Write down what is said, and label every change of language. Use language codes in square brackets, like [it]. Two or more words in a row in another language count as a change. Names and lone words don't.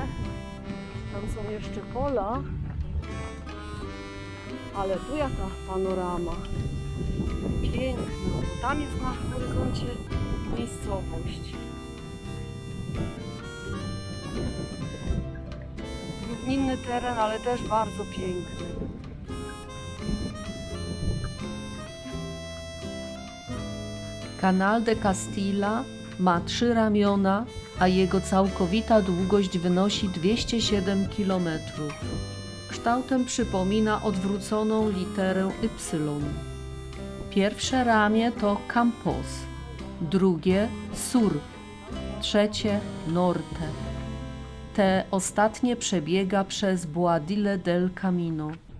[pl] Tam są jeszcze pola. Ale tu jaka panorama. Piękna. Bo tam jest na horyzoncie miejscowość. Równinny teren, ale też bardzo piękny. Canal de Castilla ma 3 ramiona, a jego całkowita długość wynosi 207 km. Kształtem przypomina odwróconą literę Y. Pierwsze ramię to Campos, drugie Sur, trzecie Norte. Te ostatnie przebiega przez Boadilla del Camino.